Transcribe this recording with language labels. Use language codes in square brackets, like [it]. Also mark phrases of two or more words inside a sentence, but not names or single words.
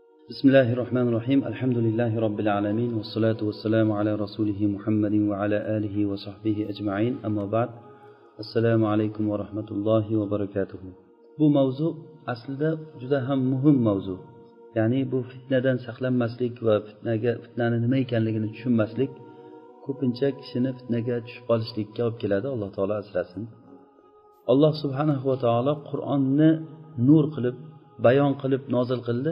[ar] بسم الله الرحمن الرحيم الحمد لله رب العالمين والصلاة والسلام على رسوله محمد وعلى آله وصحبه أجمعين أما بعد السلام عليكم ورحمة الله وبركاته. [uz] Bu mavzu aslida juda ham muhim mavzu. Ya'ni bu fitnadan saqlanmaslik va fitnani nima ekanligini tushunmaslik ko'pincha kishini fitnaga tushib qolishlikka olib keladi. Alloh taolo asrasin. Alloh [ar] سبحانه وتعالى [uz] Qur'onni nur qilib, bayon qilib nozil qildi.